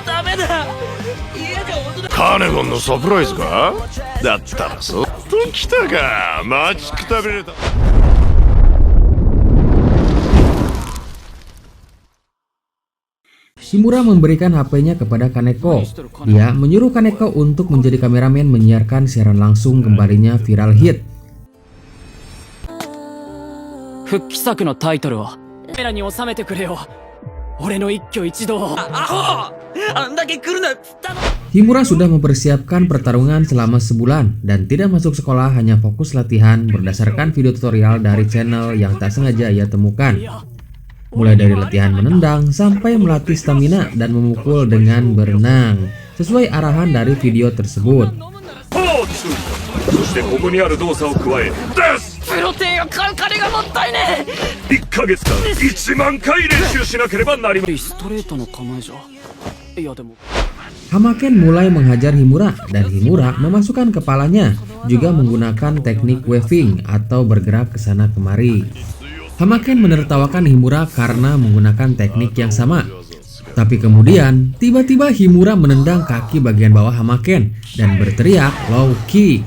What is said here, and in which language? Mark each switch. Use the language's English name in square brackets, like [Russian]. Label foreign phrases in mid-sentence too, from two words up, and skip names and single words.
[Indonesian] Himura memberikan HP-nya kepada Kaneko. Dia menyuruh Kaneko untuk menjadi kameramen menyiarkan siaran langsung kembalinya [English] viral hit. [Japanese] 復帰作のタイトルをカメラに収めてくれよ。俺の一挙一動。アホ！あんだけ来るなっつったの。 [Indonesian] Himura sudah mempersiapkan pertarungan selama sebulan dan tidak masuk sekolah, hanya fokus latihan berdasarkan video tutorial dari channel yang tak sengaja ia temukan. Mulai dari latihan menendang sampai melatih stamina dan memukul dengan berenang sesuai arahan dari video tersebut. [Japanese] してここにある動作を加えです。プロテインを買う金がもったいねえ。 1ヶ月間1万回練習しなければなりません。ストレートの構えじゃ。いやでも [Indonesian] Hamaken mulai menghajar Himura dan Himura memasukkan kepalanya, juga menggunakan teknik waving atau bergerak ke sana kemari. Hamaken menertawakan Himura karena menggunakan teknik yang sama. Tapi kemudian, tiba-tiba Himura menendang kaki bagian bawah Hamaken dan berteriak [English] low kick.